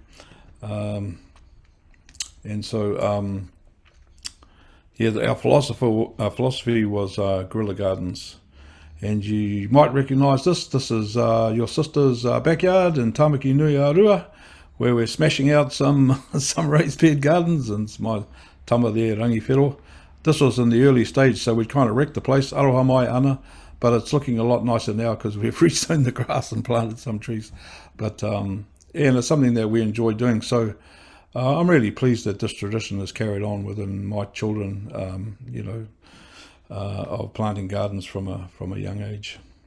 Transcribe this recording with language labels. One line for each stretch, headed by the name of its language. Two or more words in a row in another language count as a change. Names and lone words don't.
English: Our philosophy was Guerilla Gardens, and you might recognise this. This is your sister's backyard in Tamaki Nui Arua, where we're smashing out some raised bed gardens, and it's my tama there, Rangi Whero. This was in the early stage, so we'd kind of wrecked the place,
Māori: aroha mai ana,
English: but it's looking a lot nicer now because we've resown the grass and planted some trees. But and it's something that we enjoy doing. So I'm really pleased that this tradition is carried on within my children, of planting gardens from a young age.